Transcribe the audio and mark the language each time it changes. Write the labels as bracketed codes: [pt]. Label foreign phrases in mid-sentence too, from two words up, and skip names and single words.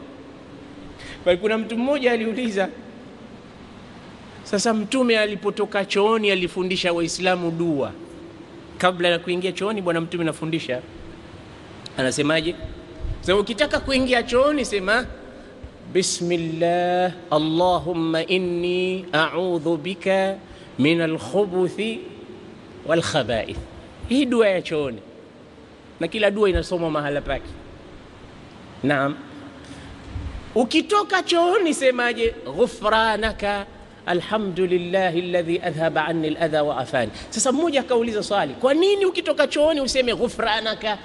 [sw] Kwa kuna mtu mmoja aliuliza, sasa Mtume alipotoka chooni alifundisha Waislamu dua. Kabla ya kuingia chooni Bwana Mtume anafundisha. Anasemaje? Sasa ukitaka kuingia chooni sema [ar] بسم الله اللهم إني أعوذ بك من الخبث والخبائث. [sw] Hii dua ya chooni. Na kila dua inasomwa mahala pake. Naam. Ukitoka chooni semaje? [ar] غفرانك الحمد لله الذي أذهب عني الأذى وعافاني. [sw] Sasa mmoja akauliza swali, kwa nini ukitoka chooni useme ghufranaka?